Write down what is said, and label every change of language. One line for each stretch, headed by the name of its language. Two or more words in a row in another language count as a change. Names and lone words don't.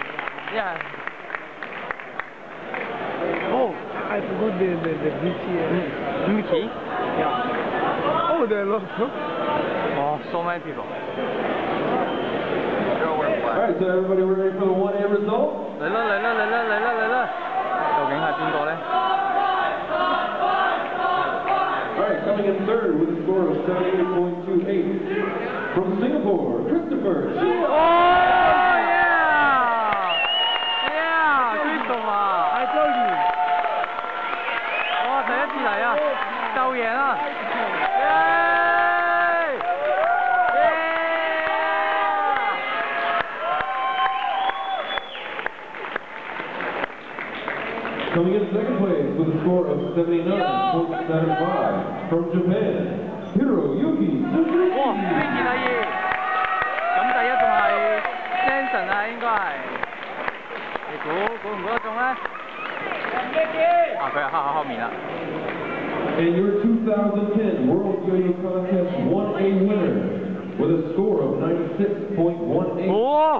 English: Yeah. Oh, I forgot the BTS. Mickey? Yeah. Oh, there are lots, huh? Oh, so many people. Alright, so everybody ready for the 1A result?
Cantonese: 嚟啦！究竟係邊個咧？
English: Alright, coming in third with a score of 78.28 from Singapore, Christopher. Oh yeah! Christopher！ I told you.
Cantonese: 哇，第一次嚟啊，就贏啦！
English: Coming in second place with a score of 79.75 from Japan, Hiroyuki Suzuki.
Cantonese: 哇，呢件可以。咁第一仲係 Samson 啊，應該係。你估唔估得中咧？啊，佢係黑口後面啦。
English: And your 2010 World Yo-Yo Contest 1A winner with a score of 96.18. 哦！